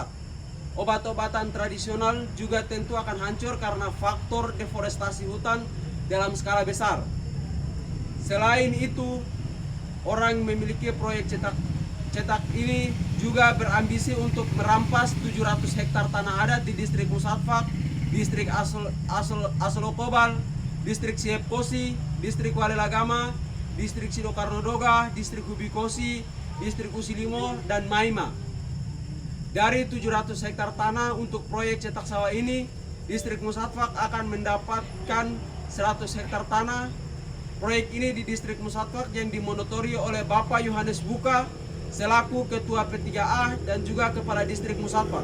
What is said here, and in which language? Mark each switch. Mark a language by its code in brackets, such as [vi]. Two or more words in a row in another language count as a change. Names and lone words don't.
[id] Obat-obatan tradisional juga tentu akan hancur karena faktor deforestasi hutan dalam skala besar. Selain itu, orang memiliki proyek cetak ini juga berambisi untuk merampas 700 hektar tanah adat di distrik Musafak, distrik Asolokobal, distrik Siepkosi, distrik Walelagama, distrik Sidokarnodoga, distrik Hubikosi, distrik Usilimo, dan Maima. Dari 700 hektar tanah untuk proyek cetak sawah ini, distrik Musafak akan mendapatkan 100 hektar tanah. Proyek ini di distrik Musafak yang dimonotori oleh Bapak Yohanes Buka selaku Ketua P3A dan juga Kepala Distrik Musafak.